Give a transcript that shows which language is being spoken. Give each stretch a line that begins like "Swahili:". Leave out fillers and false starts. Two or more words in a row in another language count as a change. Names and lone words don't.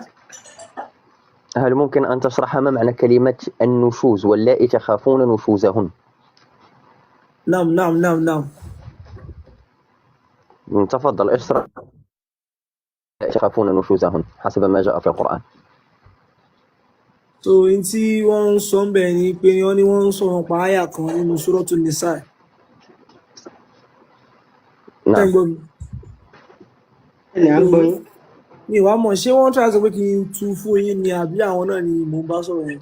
Arabic: هل ممكن أن تشرح ما معنى كلمة النشوز واللائي تخافون نشوزهن؟ نعم. تفضل اشرح. تخافون نشوزهن حسب ما جاء في القرآن.
Yoruba: So inti wọ́n sọ ń bẹ̀ ni pé wọ́n ní wọ́n sọ̀rọ̀ pa àyà kan nínú Suratul Nisa.
Arabic: نعم.
Yoruba: mi wàá mọ̀ ṣé wọ́n try sọ pé kí n tú fún yín ni àbí àwọn náà ni mò ń bá sọ̀rọ̀ yẹn.